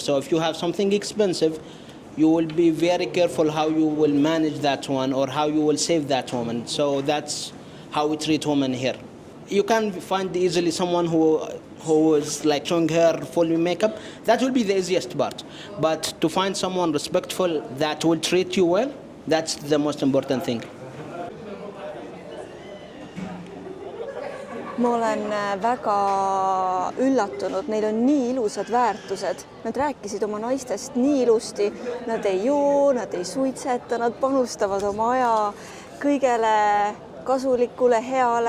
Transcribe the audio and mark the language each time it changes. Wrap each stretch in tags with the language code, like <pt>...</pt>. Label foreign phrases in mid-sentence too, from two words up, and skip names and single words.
<en>So if you have something expensive, you will be very careful how you will manage that one or how you will save that woman. So that's how we treat women here. You can find easily someone who is like showing her full makeup. That will be the easiest part. But to find someone respectful that will treat you well, that's the most important thing.</en> <et>Ma olen väga üllatunud, neil on nii ilusad väärtused. Nad rääkisid oma naistest nii ilusti. Nad ei joo, nad ei suitseta, nad panustavad oma aja kõigele kasulikule, heale.</et>